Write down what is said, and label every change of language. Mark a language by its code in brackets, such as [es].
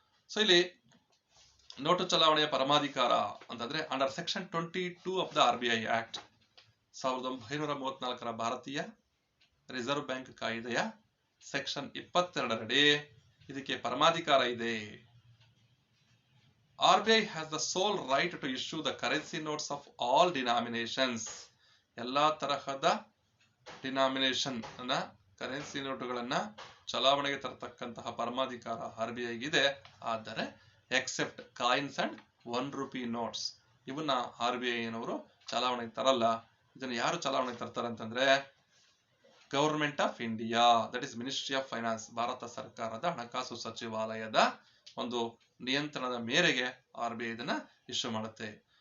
[kn] So ಇಲ್ಲಿ note ಚಲಾವಣೆಯ ಪರಮಾಧಿಕಾರ ಅಂತಂದ್ರೆ [en] under section 22 of the RBI act, 1934 [kn] ಭಾರತೀಯ ರಿಸರ್ವ್ ಬ್ಯಾಂಕ್ ಕಾಯ್ದೆಯ ಸೆಕ್ಷನ್ 22ರಡಿ ಇದಕ್ಕೆ ಪರಮಾಧಿಕಾರ ಇದೆ. [en] RBI has the sole right to issue the currency notes of all denominations. [kn] ಎಲ್ಲಾ ತರಹದ ಡಿನಾಮಿನೇಷನ್ ಅನ್ನ ಕರೆನ್ಸಿ ನೋಟುಗಳನ್ನ ಚಲಾವಣೆಗೆ ತರತಕ್ಕಂತಹ ಪರಮಾಧಿಕಾರ RBI ಗಿದೆ. ಆದರೆ [en] except coins and ₹1 notes [kn] ಇವನ್ನ RBI ನವರು ಚಲಾವಣೆಗೆ ತರಲ್ಲ. ಇದನ್ನ ಯಾರು ಚಲಾವಣೆಗೆ ತರ್ತಾರೆ ಅಂತಂದ್ರೆ government of India, [en] that is ministry of finance, [kn] Bharat ಸರ್ಕಾರದ ಹಣಕಾಸು ಸಚಿವಾಲಯದ ಒಂದು ನಿಯಂತ್ರಣದ ಮೇರೆಗೆ RBI ಇದನ್ನ ಇಶ್ಯೂ ಮಾಡುತ್ತೆ.